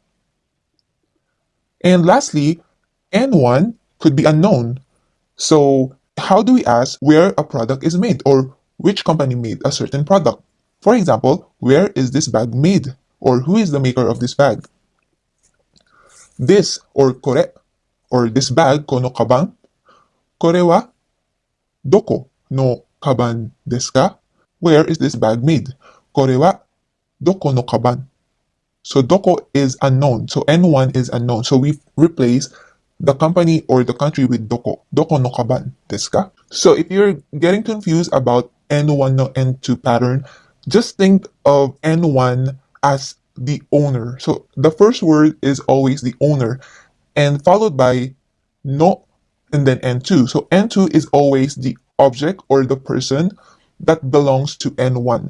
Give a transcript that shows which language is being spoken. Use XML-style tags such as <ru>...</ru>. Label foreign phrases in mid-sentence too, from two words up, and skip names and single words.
<en>And lastly, N1 could be unknown. So how do we ask where a product is made or which company made a certain product? For example, where is this bag made or who is the maker of this bag? This or kore or this bag</en> <ja>このかばん. これはどこのかばんですか?</ja> <en>Where is this bag made?</en> <ja>これはどこのかばん.</ja> <en>So doko is unknown. So N1 is unknown. So we replace the company or the country with doko.</en> <ja>どこのかばんですか?</ja> <en>So if you're getting confused about N1 no N2 pattern, just think of N1 as the owner. So the first word is always the owner and followed by no and then N2. So N2 is always the object or the person that belongs to N1.</en>